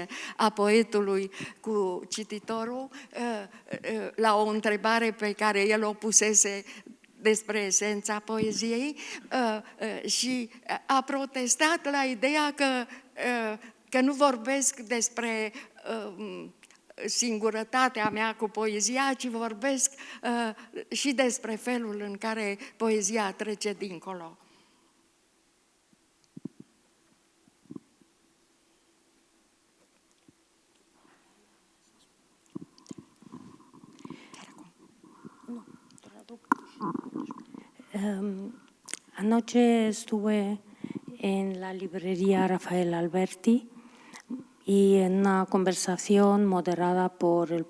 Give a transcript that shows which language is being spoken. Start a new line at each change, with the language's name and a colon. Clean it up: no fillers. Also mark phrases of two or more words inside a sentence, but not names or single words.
Romanian: a poetului cu cititorul, la o întrebare pe care el o pusese despre esența poeziei și a protestat la ideea că nu vorbesc despre singurătatea mea cu poezia, ci vorbesc și despre felul în care poezia trece dincolo.
Spanish: Anoche estuve en la librería Rafael Alberti y en una conversación moderada por el